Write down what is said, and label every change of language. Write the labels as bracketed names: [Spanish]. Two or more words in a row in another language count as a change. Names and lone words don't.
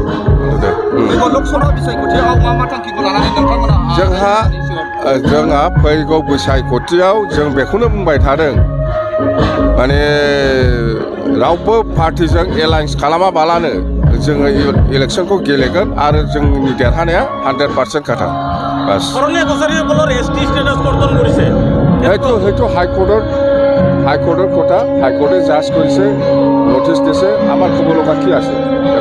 [Bodo] जोंहा फैगौ बिसायख'थियाव जों बेखौनो बुंबाय थादों माने रावबो पार्टिजों एलायन्स खालामाबालानो जोङो इलेक्शनखौ गेलेगोन आरो जोंनि देरहानाया 100% खाथा बास [Assamese] সেইটো হাইকোৰ্টৰ কথা হাইকোৰ্টে জাজ কৰিছে নটিচ দিছে আমাৰ ক'ব লগা কি আছে